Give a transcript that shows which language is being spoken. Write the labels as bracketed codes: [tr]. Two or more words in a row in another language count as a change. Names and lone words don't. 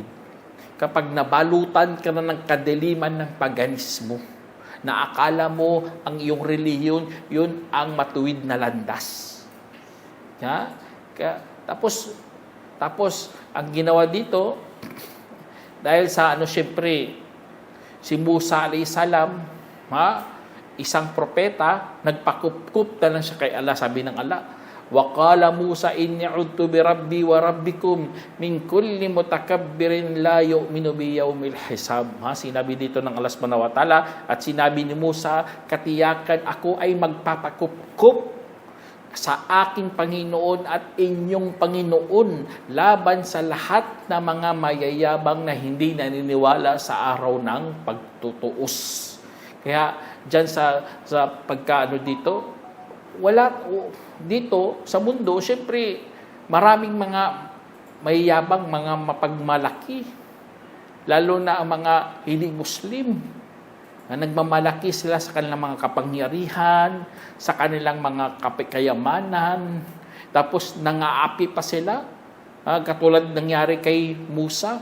[tl] Kapag nabalutan ka na ng kadiliman ng paganismo, na akala mo ang iyong relihiyon, yun ang matuwid na landas. Tapos, ang ginawa dito, dahil sa syempre, si Musa [ar] عليه السلام, [tl] isang propeta, nagpakupkup na lang siya kay Allah. Sabi ng Allah, [ar] وَقَالَ مُوسَى إِنِّي عُدْتُ بِرَبِّي وَرَبِّكُمْ مِنْ كُلِّ مُتَكَبِّرٍ لَا يُؤْمِنُ بِيَوْمِ الْحِسَابِ. [tl] Sinabi dito ng Allah [ar] سبحانه وتعالى, [tl] at sinabi ni Musa, katiyakan ako ay magpapakupkup sa aking Panginoon at inyong Panginoon laban sa lahat na mga mayayabang na hindi naniniwala sa araw ng pagtutuos. Kaya dyan sa pagkaano dito, dito sa mundo, syempre maraming mga mayayabang, mga mapagmalaki, lalo na ang mga hindi Muslim, na nagmamalaki sila sa kanilang mga kapangyarihan, sa kanilang mga kayamanan, tapos nangaapi pa sila, katulad nangyari kay Musa.